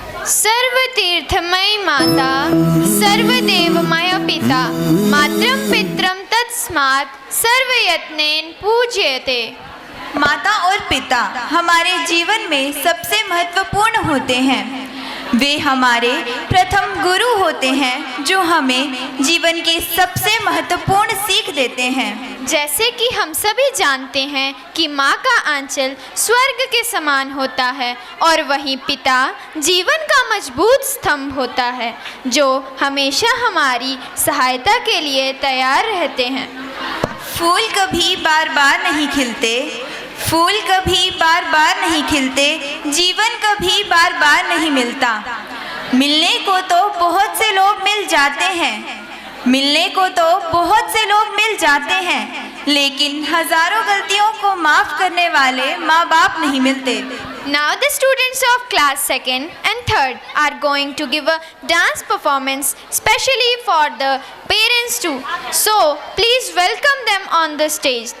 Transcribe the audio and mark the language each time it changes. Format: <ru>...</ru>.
<sa>सर्वतीर्थमयी माता, सर्वदेवमय पिता, मातरं पितरं तस्मात् सर्वयत्नेन पूज्यते।</sa> <hi>माता और पिता हमारे जीवन में सबसे महत्वपूर्ण होते हैं। वे हमारे प्रथम गुरु होते हैं जो हमें जीवन की सबसे महत्वपूर्ण सीख देते हैं। जैसे कि हम सभी जानते हैं कि माँ का आंचल स्वर्ग के समान होता है और वहीं पिता जीवन का मजबूत स्तंभ होता है जो हमेशा हमारी सहायता के लिए तैयार रहते हैं। फूल कभी बार बार नहीं खिलते, फूल कभी बार बार नहीं खिलते, जीवन कभी बार बार नहीं मिलता। मिलने को तो बहुत से लोग मिल जाते हैं, मिलने को तो बहुत से लोग मिल जाते हैं, लेकिन हजारों गलतियों को माफ करने वाले माँ बाप नहीं मिलते।</hi> <en>Now the students of class 2nd and 3rd are going to give a dance performance specially for the parents too. So please welcome them on the stage.</en>